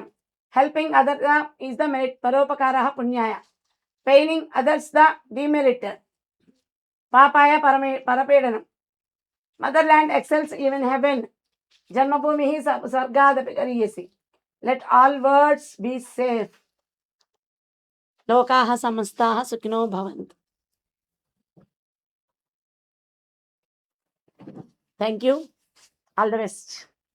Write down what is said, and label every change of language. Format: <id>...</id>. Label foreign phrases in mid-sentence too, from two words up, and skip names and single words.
<en>Helping other is the merit,</en> <sa>పరోపకార పుణ్యాయ.</sa> <en>Paining others the demerit,</en> <sa>పాపాయ పరపీడనం.</sa> <en>Motherland excels even heaven,</en> <sa>జన్మభూమి స్వర్గాదపి గరీయసి.</sa> <en>Let all words be safe,</en> <sa>లోకాః సమస్తాః సుఖినో భవంతు.</sa> <en>Thank you, all the best.</en>